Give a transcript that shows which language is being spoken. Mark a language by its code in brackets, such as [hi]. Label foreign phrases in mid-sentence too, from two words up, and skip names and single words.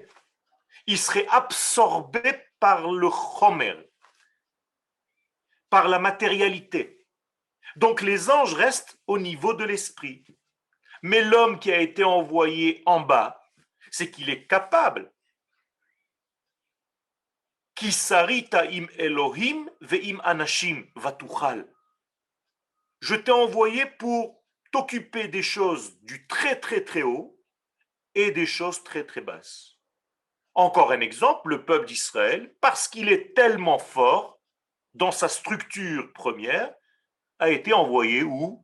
[fr] Ils seraient absorbés par le chomer, par la matérialité. Donc les anges restent au niveau de l'esprit. Mais l'homme qui a été envoyé en bas, c'est qu'il est capable. [he] כי שרית עם אלהים ועם אנשים ותוכל. [fr] Je t'ai envoyé pour t'occuper des choses du très très très haut et des choses très très basses. Encore un exemple, le peuple d'Israël, parce qu'il est tellement fort dans sa structure première, a été envoyé où?